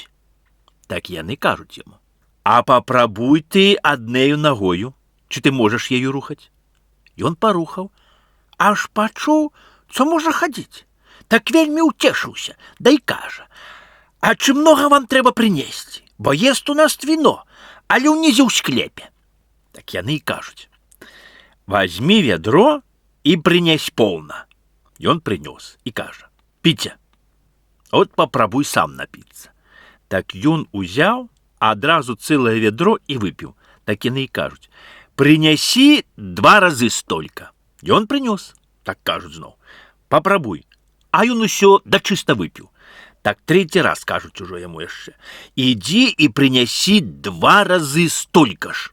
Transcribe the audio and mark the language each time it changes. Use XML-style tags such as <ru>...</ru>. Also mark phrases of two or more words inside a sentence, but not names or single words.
<be>Так яны кажуць яму: а папрабуй ты аднею ногою, чи ты можаш ею рухаць? Ён парухаў, аж пачуў, co можа хадзіць. Так вельмі ўцешыўся, дай кажа: а чи много вам трэба прынесці? Бо ест у нас вино, але ўнізе ў склепе. Так яны і кажуць:</be> <ru>возьми ведро и принесь полно. И он принес и кажа: пите. От попробуй сам напиться.</ru> <be>Так ён узяў адразу цэлае вядро і выпіў. Так яны і кажуць: «Прынясі 2 разы столька». Ён прынёс. Так кажуць зноў: «Попробуй». А ён усё дачыста выпіў. Так 3 раз кажуць ужо яму яшчэ: «Ідзі і прынясі 2 разы столька ж».</be>